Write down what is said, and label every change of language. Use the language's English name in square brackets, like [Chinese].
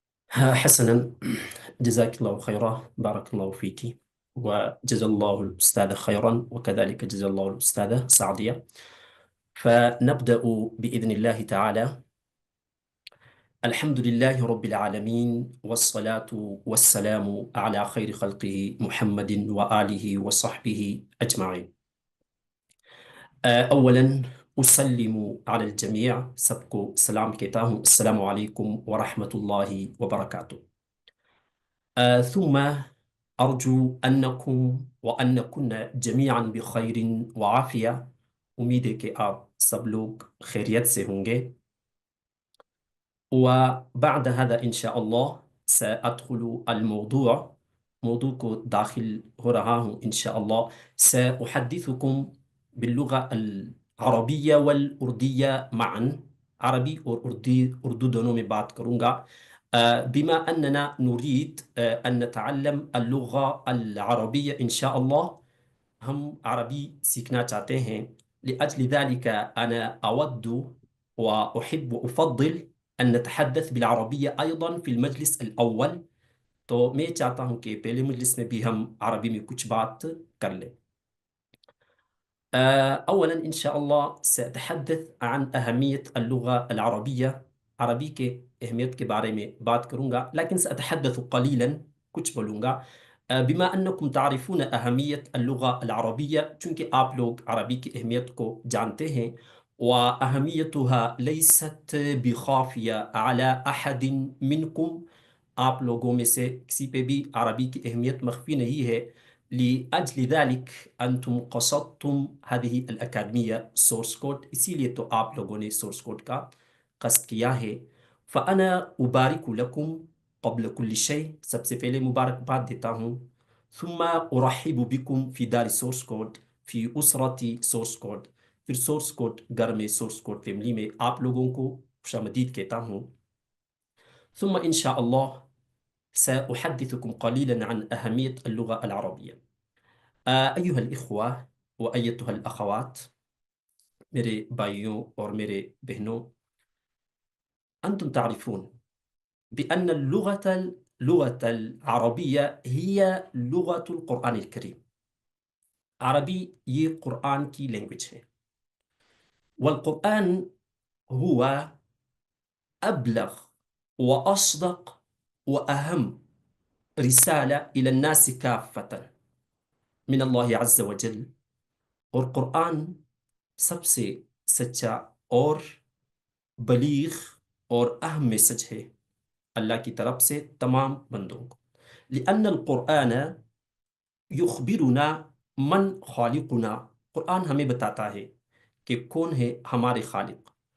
[Arabic] حسنا، جزاك الله خيرا، بارك الله فيك، وجزا الله الأستاذ خيرا، وكذلك جزا الله الأستاذة سعدية. فنبدأ بإذن الله تعالى. الحمد لله رب العالمين، والصلاة والسلام على خير خلقه محمد وآله وصحبه أجمعين. اولا اسلم على الجميع، [Urdu] سب کو سلام کہتا ہوں، [Arabic] السلام علیکم ورحمۃ اللہ وبرکاتہ. ثم ارجو انکم وانکن جميعا بخیر وعافیہ. [Urdu] امید ہے کہ آپ سب لوگ خیریت سے ہوں گے. [Arabic] وبعد هذا ان شاء الله سادخل الموضوع. [Urdu] موضوع کو داخل ہو رہا ہوں انشاءاللہ. [Arabic] ساحدثكم باللغة العربية والأردية معا. [Urdu] عربی اور اردو دونوں میں بات کروں گا. [Arabic] بما أننا نريد أن نتعلم اللغة العربية إن شاء الله. [Urdu] ہم عربی سیکھنا چاہتے ہیں. [Arabic] لأجل ذلك أنا أود وأحب وأفضل أن نتحدث بالعربية أيضا في المجلس الأول. [Urdu] تو میں چاہتا ہوں کہ پہلے مجلس میں بھی ہم عربی میں کچھ بات کر لیں. [Arabic] اولا ان شاء الله سأتحدث عن اهمية اللغة العربية. [Urdu] عربی کے اہمیت کے بارے میں بات کروں گا، لیکن [Arabic] سأتحدث قليلا، [Urdu] کچھ بولوں گا. [Arabic] بما انکم تعرفون اہمیت اللغة العربية، [Urdu] چونکہ آپ لوگ عربی کی اہمیت کو جانتے ہیں. [Arabic] واہمیتها لیست بخافیہ على احد منکم، [Urdu] آپ لوگوں میں سے کسی پہ بھی عربی کی اہمیت مخفی نہیں ہے. [Arabic] لأجل ذلك أنتم قصدتم هذه الأكاديمية سورس كود، [Urdu] اسی لیے تو آپ لوگوں نے سورس کوڈ کا قصد کیا ہے. [Arabic] فأنا أبارك لكم قبل كل شيء، [Urdu] سب سے پہلے مبارکباد دیتا ہوں. [Arabic] ثم أرحب بكم في دار سورس کود، في أسرة سورس کود. [Urdu] پھر سورس کود گھر میں، سورس کود فیملی میں آپ لوگوں کو خوش آمدید کہتا ہوں. [Arabic] ثم إن شاء الله سأحدثكم قليلا عن أهمية اللغة العربية. أيها الإخوة وأيتها الأخوات، [Urdu] میرے بھائیوں اور میرے بہنوں، [Arabic] أنتم تعرفون بأن اللغة العربية هي لغة القرآن الكريم. [Urdu] عربی یہ قرآن کی لینگویج ہے. [Arabic] والقرآن هو أبلغ وأصدق وأهم رسالة إلى الناس كافة من الله عز وجل. [Urdu] اور قرآن سب سے سچا اور بلیغ اور اہم میسج ہے اللہ کی طرف سے تمام بندوں کو. [Arabic] لأن القرآن یخبرنا من خالقنا، [Urdu] قرآن ہمیں بتاتا ہے کہ کون ہے ہمارے خالق.